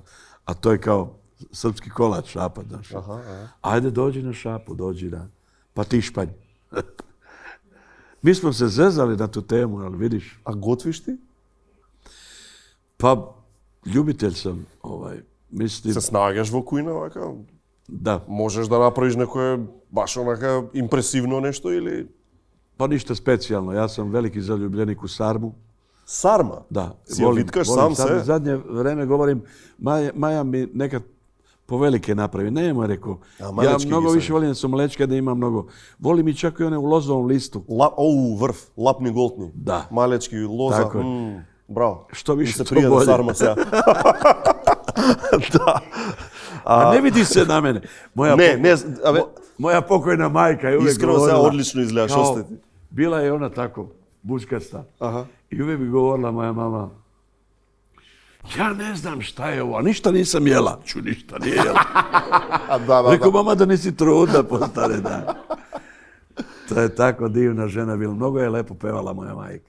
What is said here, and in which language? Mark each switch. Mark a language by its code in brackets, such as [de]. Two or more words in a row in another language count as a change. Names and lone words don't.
[sr] A to je kao srpski kolač, šapa, znaš. Ajde, dođi na šapu, dođi na patišpanj. Mi smo se zezali na tu temu, ali vidiš. [mk] A готвиш ти? [sr] Pa, ljubitelj sam, mislim. [mk] Се снаѓаш во кујна, вака? [sr] Da. [mk] Можеш да направиш некое баш онака импресивно нешто или... [sr] Pa ništa specijalno. Ja sam veliki zaljubljenik u sarmu. Sarma? Da. [mk] Си ја виткаш сам се? [sr] Zadnje vreme govorim, Maja mi nekad povelike napravi. Nema, rekao. Ja mnogo više volim da su mlečke, da ima mnogo. Volim i čak i one u lozovom listu. [mk] Врв, лапни голтни. [sr] Da. [mk] Малечки, лоза. [sr] Tako je. [mk] Браво. [sr] Što više, to [mk] прија [sr] bolje. [mk] да сарма сега. Да. [sr] A ne vidi se na mene. Moja pokojna majka je uvijek [mk] Искрено [sr] govorila. [mk] сега одлично изгледаш, што сте ти? [sr] Bila je ona tako, bučkasta. I uvijek bi govorila moja mama, ja ne znam šta je ovo, a ništa nisam jela. Ništa nije jela. Rekao, mama, da nisi trudna postane, da. To je tako divna žena bila. Mnogo je lepo pevala moja majka.